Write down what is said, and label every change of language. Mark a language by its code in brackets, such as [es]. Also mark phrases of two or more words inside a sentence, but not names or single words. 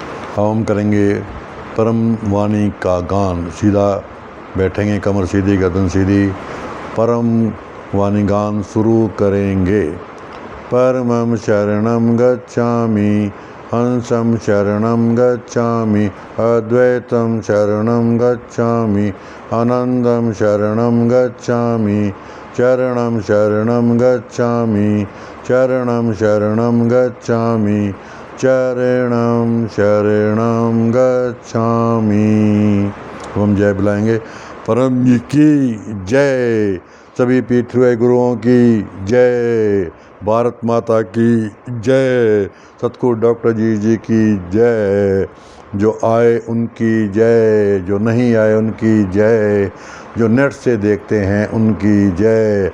[hi] अब हम करेंगे परम वाणी का गान। सीधा बैठेंगे, कमर सीधी, गर्दन सीधी। परम वाणी गान शुरू करेंगे। [sa] परमं शरणं गच्छामि, हंसं शरणं गच्छामि, अद्वैतं शरणं गच्छामि, आनन्दं शरणं गच्छामि, चरणं शरणं गच्छामि, चरणं शरणं गच्छामि, चरणं शरणं गच्छामि। [hi] हम जय बुलाएंगे। परम जी की जय, सभी पीठ हुए गुरुओं की जय, भारत माता की जय, सतगुरु डॉक्टर जी की जय। जो आए उनकी जय, जो नहीं आए उनकी जय, जो नेट से देखते हैं उनकी जय।